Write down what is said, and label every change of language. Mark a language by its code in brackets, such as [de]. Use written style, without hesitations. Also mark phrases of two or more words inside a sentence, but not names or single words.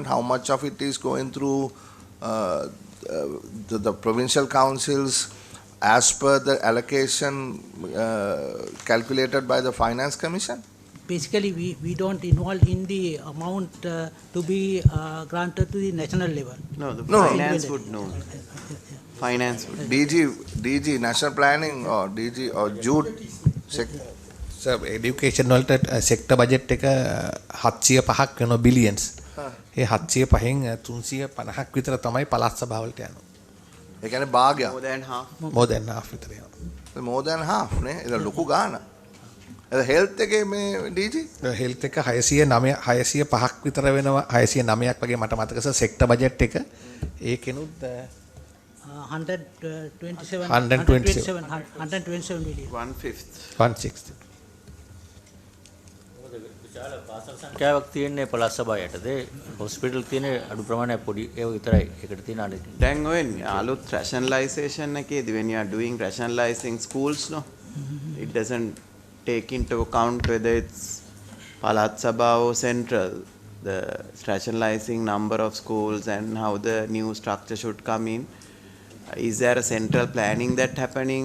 [en] How much of it is going through the provincial councils as per the allocation calculated by the Finance Commission? Basically, we don't involve in the amount to be granted to the national level. No, finance would know. Finance would. DG, National Planning or DG or Jude? [si] education වලට [en] sector budget [si] එක 705ක් වෙනවා billions. ඒ 705න් 350ක් විතර තමයි පළාත් සභා වලට යනවා. ඒ කියන්නේ භාගයක්. [en] More than half [si] විතර යනවා. [en] More than half [si] නේ. ඒක ලොකු ගාණක්. ඒ health එකේ මේ DG health එක 605ක් විතර වෙනවා. 609ක් වගේ මට මතක [en] sector budget [si] එක ඒකෙනුත් [en] 127 million. 1/5. [si] පාසල් සංඛ්‍යාවක් තියෙන්නේ පළාත් සභාව යටතේ හොස්පිටල් තියෙන අඩු ප්‍රමාණයක් පොඩි ඒව විතරයි. ඒකට තියෙන අනිත් දැන් ඔය අලුත් [en] rationalization එකේදී when you are doing rationalizing schools it doesn't take into account whether it's Palat Sabha or central, the rationalizing number of schools and how the new structure should come in. Is there a central planning that happening?